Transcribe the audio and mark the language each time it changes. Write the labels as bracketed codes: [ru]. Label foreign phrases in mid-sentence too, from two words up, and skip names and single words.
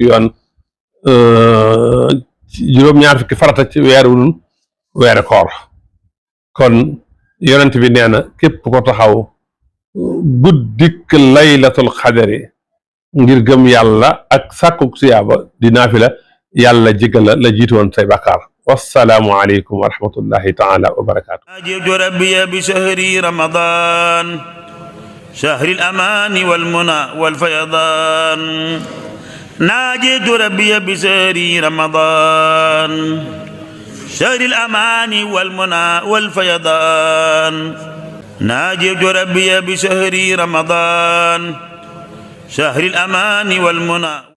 [wo] fukki farata ci weeru koor kon yonent bi nee na képp ko taxaw guddik [ar] ليلة القدر [wo] ngir gëm yàlla ak sàkkuk siyaaba di naafila yàlla jégal la jiitu woon say bàkkaar [ar] والسلام عليكم ورحمة الله تعالى وبركاته ناجيت ربي بشهر رمضان شهر الأمان والمنى والفيضان ناجيت ربي بشهر رمضان شهر الأمان والمنى والفيضان ناجيت ربي بشهر رمضان شهر الأمان والمنى